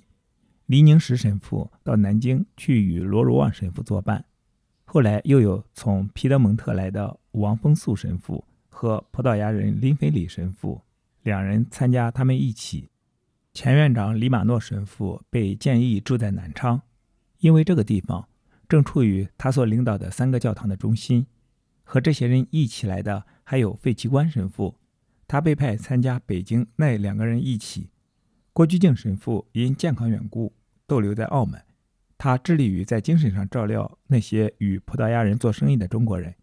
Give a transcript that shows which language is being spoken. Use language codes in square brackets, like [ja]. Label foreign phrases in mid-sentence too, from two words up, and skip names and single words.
[zh] 黎寧石神父到南京去與羅如望神父作伴，後來又有從皮德蒙特來的王風素神父和葡萄牙人林菲里神父2人參加他們一起。前院長里馬諾神父被建議住在南昌，因為這個地方正處於他所領導的3 個教堂的中心。和這些人一起來的還有費奇觀神父，他被派參加北京那2個人一起。郭居敬神父因健康緣故逗留在澳門，他致力於在精神上照料那些與葡萄牙人做生意的中國人。